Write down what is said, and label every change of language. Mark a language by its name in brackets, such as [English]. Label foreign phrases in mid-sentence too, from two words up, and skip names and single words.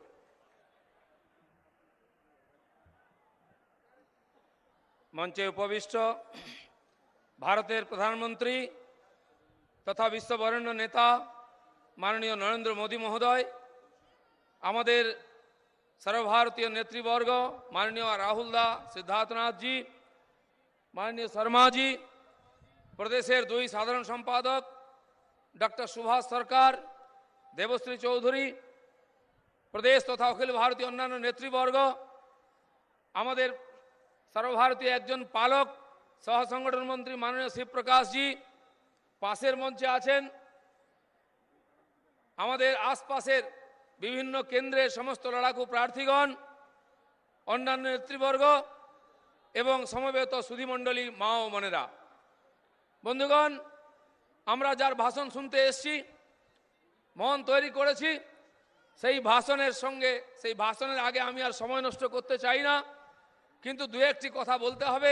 [Bangla] মঞ্চে উপবিষ্ট ভারতের প্রধানমন্ত্রী তথা বিশ্ববরেণ্য নেতা মাননীয় নরেন্দ্র মোদী মহোদয়, আমাদের সর্বভারতীয় নেতৃবর্গ মাননীয় রাহুল দা, সিদ্ধার্থনাথজি, মাননীয় শর্মা জি, প্রদেশের দুই সাধারণ সম্পাদক ডক্টর সুভাষ সরকার, দেবশ্রী চৌধুরী, প্রদেশ তথা অখিল ভারতীয় অন্যান্য নেতৃবর্গ, আমাদের সর্বভারতীয় একজন পালক সহ সংগঠন মন্ত্রী মাননীয় শিবপ্রকাশ জি পাশের মঞ্চে আছেন, আমাদের আশপাশের বিভিন্ন কেন্দ্রের সমস্ত লড়াকু প্রার্থীগণ, অন্যান্য নেতৃবর্গ এবং সমবেত সুধীমণ্ডলী মা ও বোনেরা, বন্ধুগণ, আমরা যার ভাষণ শুনতে এসেছি, মন তৈরি করেছি, সেই ভাষণের সঙ্গে, সেই ভাষণের আগে আমি আর সময় নষ্ট করতে চাই না, কিন্তু দু একটি কথা বলতে হবে।